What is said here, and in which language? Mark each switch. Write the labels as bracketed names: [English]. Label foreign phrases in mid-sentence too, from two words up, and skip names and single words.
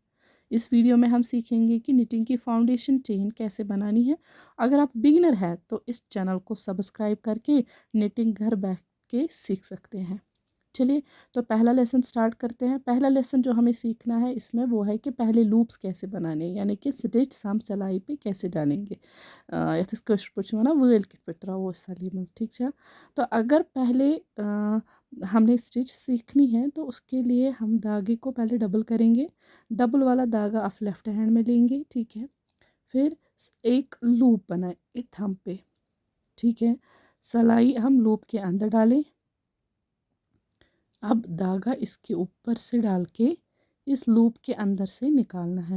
[Hindi] इस वीडियो में हम सीखेंगे कि निटिंग की [English] foundation chain [Hindi] कैसे बनानी है। अगर आप बिगिनर हैं तो इस चैनल को सब्सक्राइब करके निटिंग घर बैठ के सीख सकते हैं। चलिए, तो पहला [English] lesson start [Hindi] करते हैं। पहला लेसन जो हमें सीखना है इसमें वो है कि पहले लूप्स कैसे बनाने हैं, यानी कि स्टिच हम सिलाई पे कैसे डालेंगे। [Kashmiri] यथस कशर पे वनान वल कित पे त्रो सली मज, [Hindi] ठीक है। तो अगर पहले हमने स्टिच सीखनी है तो उसके लिए हम धागे को पहले डबल करेंगे। डबल वाला धागा आप [English] left hand [Hindi] में लेंगे, ठीक है। फिर एक लूप बनाए थंब पे, ठीक है। सिलाई हम लूप के अंदर डालें। अब धागा इसके ऊपर से डाल के इस लूप के अंदर से निकालना है।